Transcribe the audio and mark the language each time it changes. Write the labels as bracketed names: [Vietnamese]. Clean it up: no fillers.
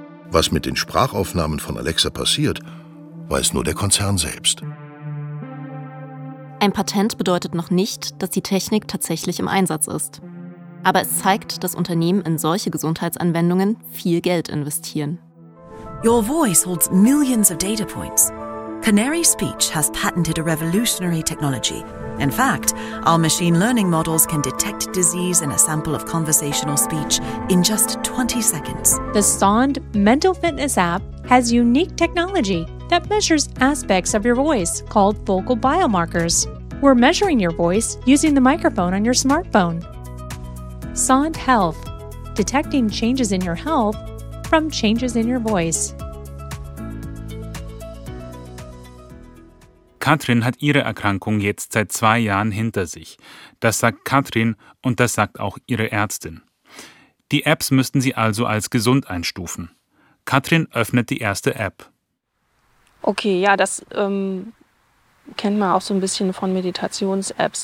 [German] Was mit den Sprachaufnahmen von Alexa passiert, weiß nur der Konzern selbst. Ein Patent bedeutet noch nicht, dass die Technik tatsächlich im Einsatz ist. Aber es zeigt, dass Unternehmen in solche Gesundheitsanwendungen viel Geld investieren. [English] Your voice holds millions of data points. Canary Speech has patented a revolutionary technology. In fact, our machine learning models can detect disease in a sample of conversational speech in just 20 seconds. The Sond mental fitness app has unique technology that measures aspects of your voice called vocal biomarkers. We're measuring your voice using the microphone on your smartphone. Sond Health, detecting changes in your health from changes in your voice. [German] Katrin hat ihre Erkrankung jetzt seit 2 Jahren hinter sich. Das sagt Katrin und das sagt auch ihre Ärztin. Die Apps müssten sie also als gesund einstufen. Katrin öffnet die erste App. Okay, ja, das kennt man auch so ein bisschen von Meditations-Apps.